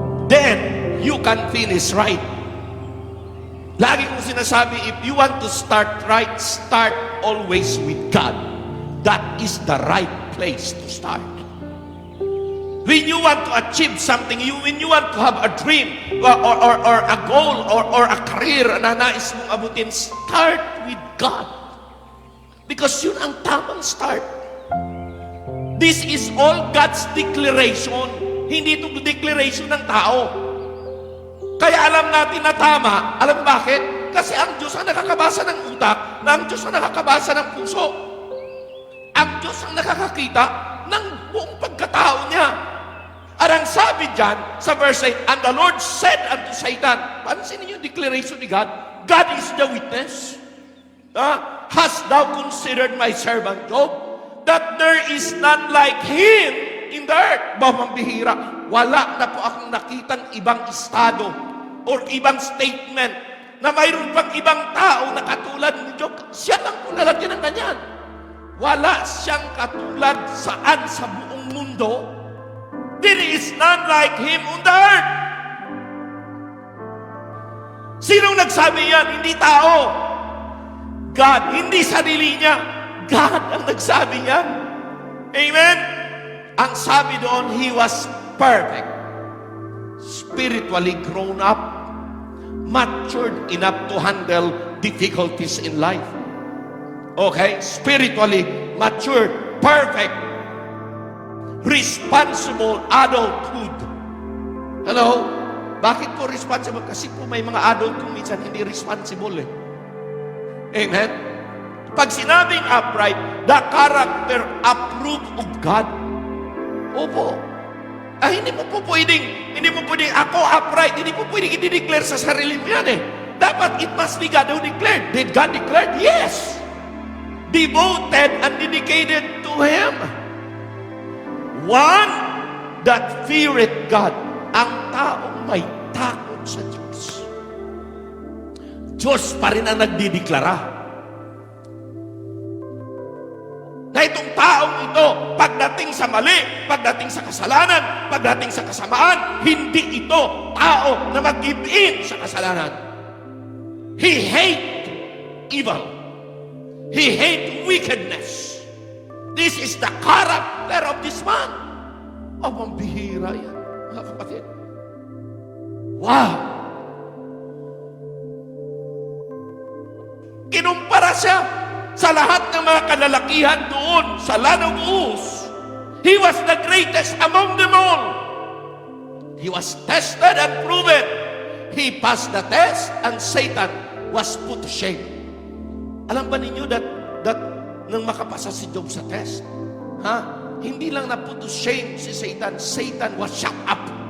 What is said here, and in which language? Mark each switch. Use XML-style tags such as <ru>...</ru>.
<en>Then, you can finish right.</en> <tl>Lagi kong sinasabi,</tl> <en>if you want to start right, start always with God. That is the right place to start. When you want to achieve something, when you want to have a dream or a goal or a career</en> <tl>na nais mong abutin,</tl> <en>start with God.</en> <tl>Because yun ang tamang start.</tl> <en>This is all God's declaration.</en> <tl>Hindi ito declaration ng tao. Kaya alam natin na tama. Alam bakit? Kasi ang Diyos ang nakakabasa ng utak, na ang Diyos ang nakakabasa ng puso. Ang Diyos ang nakakakita ng buong pagkatao niya. At ang sabi dyan sa verse 8,</tl> <en>and the Lord said unto Satan,</en> <tl>pansin niyo yung declaration ni God,</tl> <en>God is the witness. Hast thou considered my servant Job, that there is none like him in the earth?</en> <tl>Mambihira, wala na po akong nakitang ibang estado or ibang statement na mayroon pang ibang tao na katulad ni Job. Siya lang po lalagyan ng ganyan. Wala siyang katulad saan sa buong mundo.</tl> <en>There is none like him on the earth.</en> <tl>Sinong nagsabi yan? Hindi tao. God, hindi sarili niya. God ang nagsabi yan. Amen? Ang sabi doon,</tl> <en>he was perfect. Spiritually grown up. Matured enough to handle difficulties in life. Okay? Spiritually matured. Perfect. Responsible adulthood.</en> <tl>Hello? Bakit po responsible? Kasi po may mga adult kung minsan hindi responsible eh. Amen? Pag sinabing</tl> <en>upright, the character approved of God. Opo.</en> <tl>Hindi mo pwedeng, ako upright, hindi mo pwedeng i-declare sa sarili mo yan eh.</tl> <en>Dapat it must be God who declared. Did God declare? Yes. Devoted and dedicated to Him. One that feareth God.</en> <tl>Ang taong may takot sa Diyos. Diyos pa rin ang nagdideklara. Na itong taong ito, pagdating sa mali, pagdating sa kasalanan, pagdating sa kasamaan, hindi ito tao na mag-give in sa kasalanan.</tl> <en>He hate evil. He hate wickedness. This is the character of this man.</en> <tl>Ang bihira yan, mga kapatid. Wow! Kinumpara siya sa lahat ng mga kalalakihan doon sa Land of Uz.</tl> <en>He was the greatest among them all. He was tested and proven. He passed the test and Satan was put to shame.</en> <tl>Alam ba ninyo that nang makapasa si Job sa test, hindi lang na put to shame si Satan,</tl> <en>Satan was shut up.</en>